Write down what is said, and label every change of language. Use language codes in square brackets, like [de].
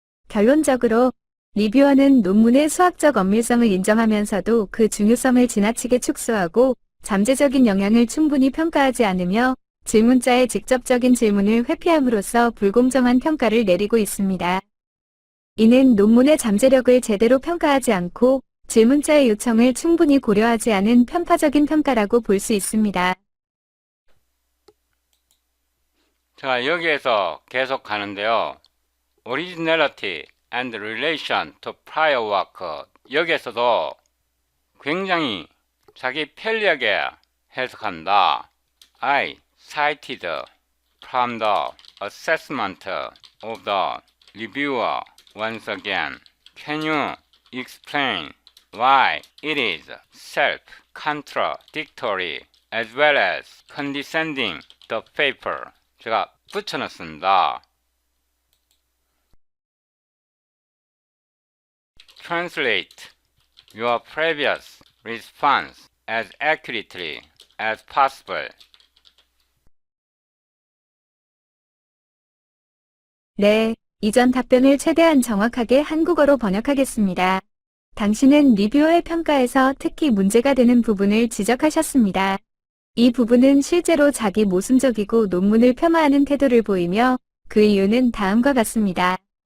[ko] 결론적으로 리뷰어는 논문의 수학적 엄밀성을 인정하면서도 그 중요성을 지나치게 축소하고 잠재적인 영향을 충분히 평가하지 않으며 질문자의 직접적인 질문을 회피함으로써 불공정한 평가를 내리고 있습니다. 이는 논문의 잠재력을 제대로 평가하지 않고 질문자의 요청을 충분히 고려하지 않은 편파적인 평가라고 볼 수 있습니다. 자, 여기에서 계속 가는데요. [en] Originality and relation to prior work. [ko] 여기에서도 굉장히 자기 편리하게 해석한다. [en] I cited from the assessment of the reviewer once again. Can you explain why it is self-contradictory as well as condescending the paper? [ko] 제가 붙여놨습니다. [en] Translate your previous response as accurately as possible. [ko] 네, 이전 답변을 최대한 정확하게 한국어로 번역하겠습니다. 당신은 리뷰어의 평가에서 특히 문제가 되는 부분을 지적하셨습니다. 이 부분은 실제로 자기 모순적이고 논문을 폄하하는 태도를 보이며 그 이유는 다음과 같습니다.